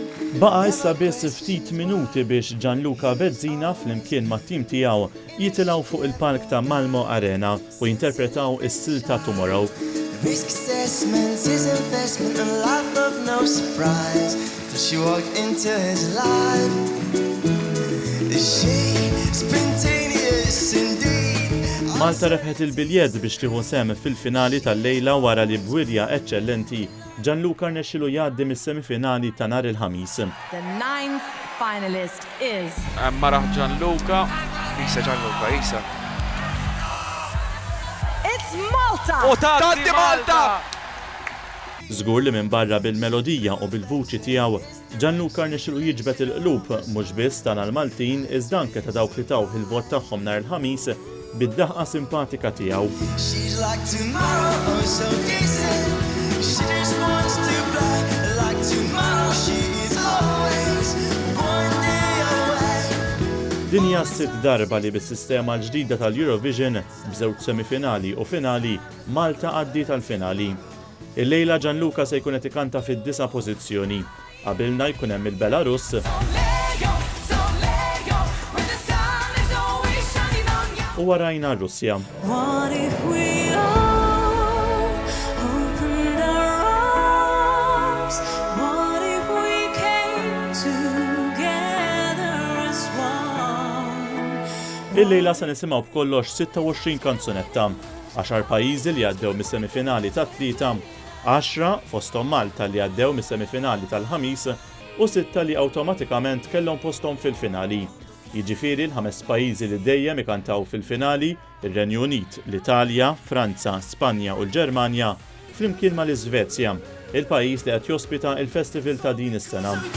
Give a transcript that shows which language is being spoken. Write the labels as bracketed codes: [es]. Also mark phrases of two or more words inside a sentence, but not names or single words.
[mt] Baqa issa biss ftit minuti biex Gianluca Bezzina flimkien mat-tim tiegħu jitilgħu fuq il-palk ta' Malmo Arena u jinterpretaw is-silta Tomorrow. [en] Risk assessment is investment, a life of no surprise. Till she walked into his life. Is she spontaneous indeed? [mt] Malta rebħet il-biljett biex tieħu sem fil-finali tal-lejla wara li bwirja eċċellenti Gianluca rnexxielu jgħaddi mis-semifinali ta' nhar il-ħamis. [en] The ninth finalist is [mt] Maraħ Gianluca. Isa. [en] It's Malta! [mt] U taddi Malta! Żgur li minn barra bil-melodija u bil-vuċi tiegħu Gianluca rnexxielu jiġbed il-qlub mhux biss tal-Maltin iżda anke ta' dawk li tawh il-vot tagħhom nhar il-ħamis bid-daħqa simpatika tiegħu. [en] She's like tomorrow, oh so decent. She just wants to fly like tomorrow. She is always one day away. [mt] Dinja s-sitt darba li bis-sistema l-ġdida tal-Eurovision b'żewġ semifinali u finali Malta għaddiet tal-finali. Il-lejla Gianluca se jkun qed ikanta fid-9 pożizzjoni. Qabilna jkun hemm il-Belarus u warajna r-Russja. [en] What if we all opened our arms? What if we came together as one? [mt] Il-lejla se nisimgħu b'kollox 26 kanzunetta, 10 pajjiżi li għaddew mis-semifinali tat-tlieta, 10 fosthom Malta li għaddew mis-semifinali tal-ħamis u 6 li awtomatikament kellhom posthom fil-finali. Jiġifieri l-5 pajjiżi li dejjem ikantaw fil-finali, ir-Renju Unit, l-Italja, Franza, Spanja u l-Ġermanja, flimkien mal-Iżvezja, il-pajjiż li qed jospita il-festival ta' din is-sena.